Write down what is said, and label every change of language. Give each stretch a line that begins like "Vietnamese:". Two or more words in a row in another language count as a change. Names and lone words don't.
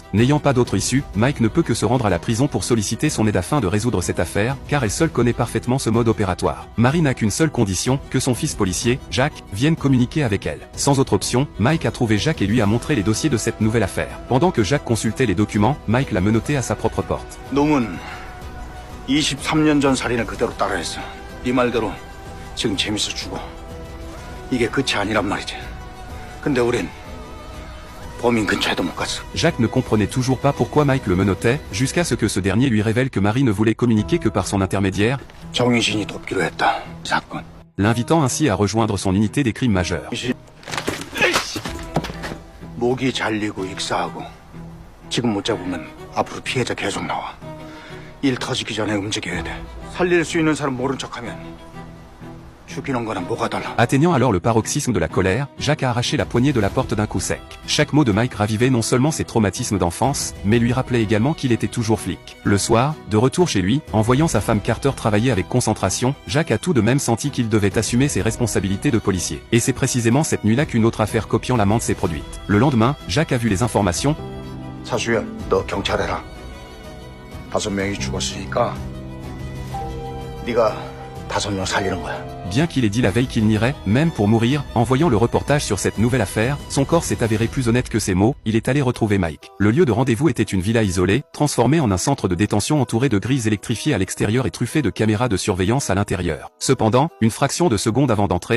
French: N'ayant pas d'autre issue, Mike ne peut que se rendre à la prison pour solliciter son aide afin de résoudre cette affaire, car elle seule connaît parfaitement ce mode opératoire. Marie n'a qu'une seule condition, que son fils policier, Jacques, vienne communiquer avec elle. Sans autre option, Mike a trouvé Jacques et lui a montré les dossiers de cette nouvelle affaire. Pendant que Jacques consultait les documents, Mike l'a menotté à sa propre porte.
Korean: 놈은 23년 전 살인을 그대로 따라했어. 네 말대로 지금 재밌어 죽어. 이게 끝이 아니란 말이지. 근데 우린 범인 근처에도 못 갔어.
French: Jacques ne comprenait toujours pas pourquoi Mike le menottait, jusqu'à ce que ce dernier lui révèle que Marie ne voulait communiquer que par son intermédiaire,
Korean: 정인신이 돕기로 했다. 사건.
French: l'invitant ainsi à rejoindre son unité des crimes majeurs.
Korean: 목이 잘리고 익사하고 지금 못 잡으면 앞으로 피해자 계속 나와. 일 터지기 전에 움직여야 돼. 살릴 수 있는 사람 모른 척하면 죽이는 거랑 뭐가 달라.
French: Atteignant alors le paroxysme de la colère, Jacques a arraché la poignée de la porte d'un coup sec. Chaque mot de Mike ravivait non seulement ses traumatismes d'enfance, mais lui rappelait également qu'il était toujours flic. Le soir, de retour chez lui, en voyant sa femme Carter travailler avec concentration, Jacques a tout de même senti qu'il devait assumer ses responsabilités de policier. Et c'est précisément cette nuit-là qu'une autre affaire copiant la menthe s'est produite. Le lendemain, Jacques a vu les informations.
Korean: 사수연, 너 경찰 해라. 5명이 죽었으니까 네가 5명 살리는 거야.
French: Bien qu'il ait dit la veille qu'il n'irait, même pour mourir, en voyant le reportage sur cette nouvelle affaire, son corps s'est avéré plus honnête que ses mots, il est allé retrouver Mike. Le lieu de rendez-vous était une villa isolée, transformée en un centre de détention entouré de grilles électrifiées à l'extérieur et truffé de caméras de surveillance à l'intérieur. Cependant, une fraction de seconde avant d'entrer,